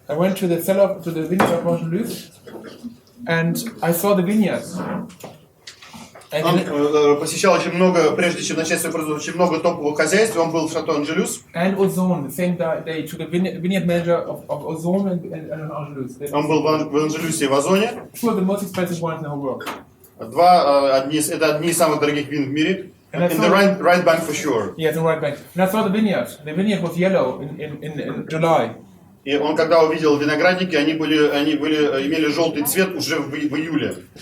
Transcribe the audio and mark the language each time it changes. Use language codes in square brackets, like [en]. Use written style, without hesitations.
[en] I went to the vineyard of Angelus, and I saw the vineyards. And [ru] Он посещал очень много, прежде чем начать свой производство, очень много топовых хозяйств. Он был в Шато Анжелюс. [en] and Ozone, the same day, took a vineyard manager of Ozone and Angelus. [ru] Он был в Анжелюсе и в Озоне. [en] Two of the most expensive wines in the whole world. [ru] Это одни из самых дорогих вин в мире. [en] And I In the right bank for sure. Yes, in right bank. And I saw the vineyard. The vineyard was yellow in July. [ru] И он, когда увидел виноградники, они имели желтый цвет уже в июле.